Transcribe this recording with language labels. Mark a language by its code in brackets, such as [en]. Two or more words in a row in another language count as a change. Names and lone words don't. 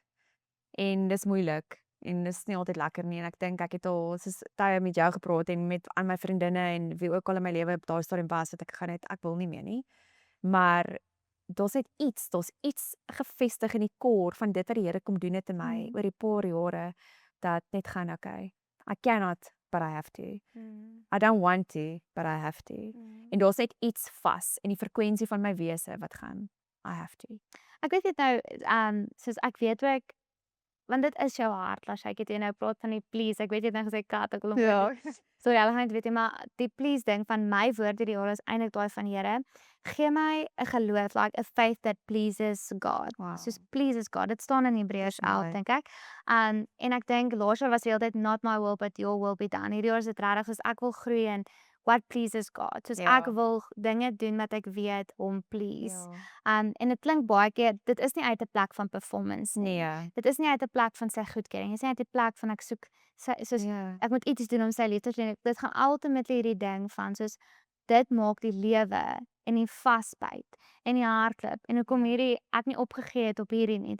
[af] En dis moeilik en dis nie altyd lekker nie en ek dink ek het al soos tye met jou gepraat en met aan my vriendinne en wie ook al in my lewe op daai stadium was dat ek gaan net ek wil nie meer nie. Maar daar's iets gevestig in die core van dit wat die Here kom doen het in my oor die paar jare dat net gaan okay. [en] I cannot but I have to. I don't want to but I have to. [af] En daar's net iets vas in die frekwensie van my wese wat gaan [en] I have to. [af] Ek weet dit nou, soos ek weet ook, want dit is jou hart, Lasha, ek het jy nou praat van die please, ek weet jy het nou gesê kat, ek wil hom sorry, hulle gaan dit weet nie, maar die please ding van my woorde die jare is eintlik daai van Here, gee my 'n geloof, [en] like a faith that pleases God. Wow. [af] Soos pleases God, dit staan in Hebreërs 11, Mooi. dink ek. En ek dink laas jaar was die hele tyd [en] not my will but your will be done. [af] Hierdie jaar is dit regtig soos ek wil groei in [en] what pleases God. [af] Soos Ja. ek wil dinge doen wat ek weet hom please. Ja. En dit klink baie keer, dit is nie uit 'n plek van performance nie. Nee. Dit is nie uit 'n plek van sy goedkeuring. Dit is nie uit 'n plek van ek soek soos Ja. ek moet iets doen om sy liefde te wen. Dit gaan ultimately hierdie ding van soos dit maak die lewe en die vasbyt en die hardloop en hoekom hierdie ek nie opgegee het op hierdie nie.